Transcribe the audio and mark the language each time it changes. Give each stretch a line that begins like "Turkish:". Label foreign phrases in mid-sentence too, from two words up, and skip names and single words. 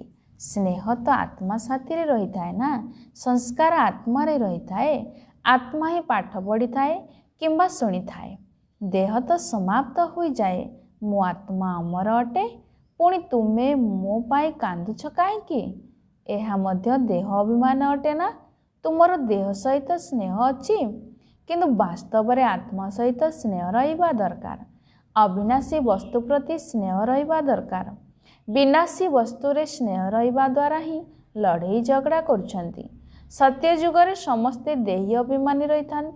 Odia: ସ୍ନେହ ତ ଆତ୍ମା ସାଥୀ ରେ ରହି ଥାଏ ନା। ସଂସ୍କାର ଆତ୍ମା ରେ ରହି ଥାଏ। ଆତ୍ମା ହିଁ ପାଠ ପଢ଼ି ଥାଏ କିମ୍ବା ଶୁଣି ଥାଏ। ଦେହ ତ ସମାପ୍ତ ହୋଇ ଯାଏ। ମୁଁ ଆତ୍ମା ଅମର ଅଟେ। ପୁଣି ତୁମେ ମୋ ପାଇଁ କାନ୍ଦୁଛ କାହିଁକି? ଏହା ମଧ୍ୟ ଦେହ ଅଭିମାନ ଅଟେ ନା। ତୁମର ଦେହ ସହିତ ସ୍ନେହ ଅଛି, କିନ୍ତୁ ବାସ୍ତବରେ ଆତ୍ମା ସହିତ ସ୍ନେହ ରହିବା ଦରକାର। ଅବିନାଶୀ ବସ୍ତୁ ପ୍ରତି ସ୍ନେହ ରହିବା ଦରକାର। ବିନାଶୀ ବସ୍ତୁରେ ସ୍ନେହ ରହିବା ଦ୍ୱାରା ହିଁ ଲଢ଼େଇ ଝଗଡ଼ା କରୁଛନ୍ତି। ସତ୍ୟ ଯୁଗରେ ସମସ୍ତେ ଦେହୀ ଅଭିମାନୀ ରହିଥାନ୍ତି।